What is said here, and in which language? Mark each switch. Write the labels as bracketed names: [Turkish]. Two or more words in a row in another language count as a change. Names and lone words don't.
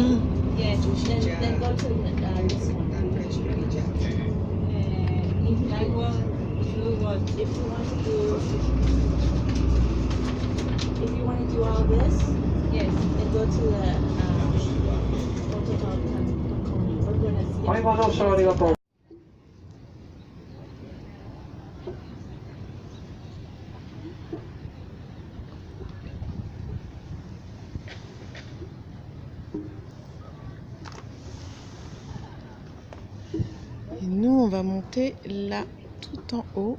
[English] Yeah, then go to this one. If like what if you want to do all this, yes, then go to the Hotel Hakone. We're gonna see. [Japanese] はい、ご乗車ありがとう。 [French] Et nous, on va monter là, tout en haut.